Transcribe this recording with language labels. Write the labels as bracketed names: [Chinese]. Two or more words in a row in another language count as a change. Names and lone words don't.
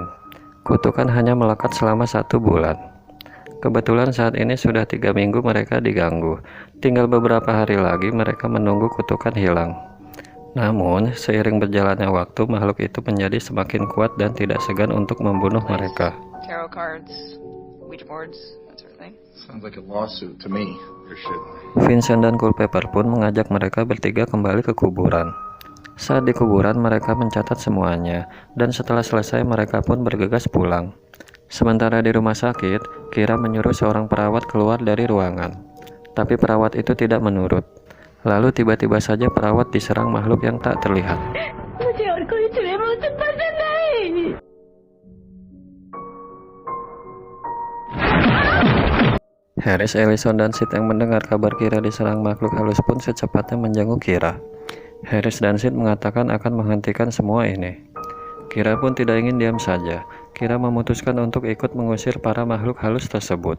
[Indonesian] Kutukan hanya melekat selama 1 bulan. Kebetulan saat ini sudah 3 minggu mereka diganggu. Tinggal beberapa hari lagi mereka menunggu kutukan hilang. Namun, seiring berjalannya waktu, makhluk itu menjadi semakin kuat dan tidak segan untuk membunuh mereka. [English] Tarot cards, Ouija boards, that sort of thing. Sounds like a lawsuit to me. Your shit. [Indonesian] Vincent dan Culpepper pun mengajak mereka bertiga kembali ke kuburan. Saat di kuburan mereka mencatat semuanya, dan setelah selesai mereka pun bergegas pulang. Sementara di rumah sakit, Kira menyuruh seorang perawat keluar dari ruangan. Tapi perawat itu tidak menurut. Lalu tiba-tiba saja perawat diserang makhluk yang tak terlihat. [Hindi] मुझे और कोई चुड़ैल मुझसे पसंद नहीं। [Indonesian] Harris, Ellison, dan Sid yang mendengar kabar Kira diserang makhluk halus pun secepatnya menjenguk Kira. Harris dan Sid mengatakan akan menghentikan semua ini. Kira pun tidak ingin diam saja. Kira memutuskan untuk ikut mengusir para makhluk halus tersebut.